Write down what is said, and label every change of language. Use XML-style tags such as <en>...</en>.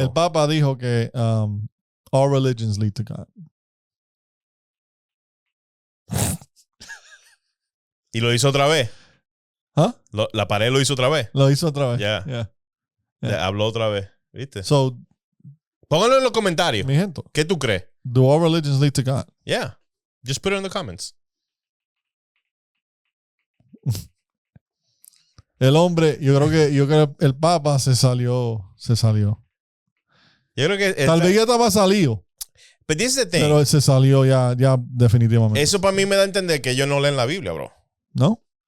<es>El papa dijo que</es> <en>all religions lead to God.</en> <es>¿Y lo hizo otra vez? ¿Ah? La pared lo hizo otra vez. Lo hizo otra vez.</es> <en>Ya. Yeah.</en> <es>Habló otra vez. ¿Viste?</es> <en>So,</en> <es>pónganlo en los comentarios. Mi gente. ¿Qué tú crees?</es> <en>Do all religions lead to God? Yeah. Just put it in the comments.</en> <es>Yo creo que el Papa se salió. Yo creo que tal vez ya estaba salido.</es> <en>But this is the thing.</en> <es>Pero se salió ya definitivamente. Eso para mí me da a entender que ellos no leen la Biblia, bro. ¿No?</es>